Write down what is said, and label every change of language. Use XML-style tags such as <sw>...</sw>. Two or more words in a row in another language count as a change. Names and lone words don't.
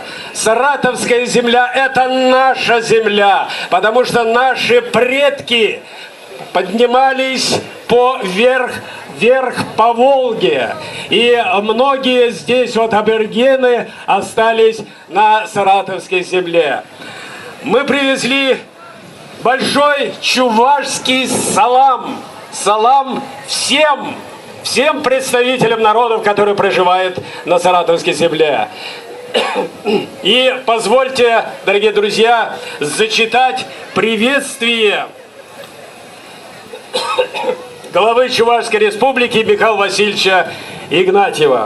<ru>Саратовская земля – это наша земля, потому что наши предки поднимались вверх по Волге. И многие здесь вот аборигены остались на Саратовской земле. Мы привезли большой чувашский салам. Салам всем представителям народов, которые проживают на Саратовской земле. И позвольте, дорогие друзья, зачитать приветствие главы Чувашской республики Михаила Васильевича Игнатьева.</ru>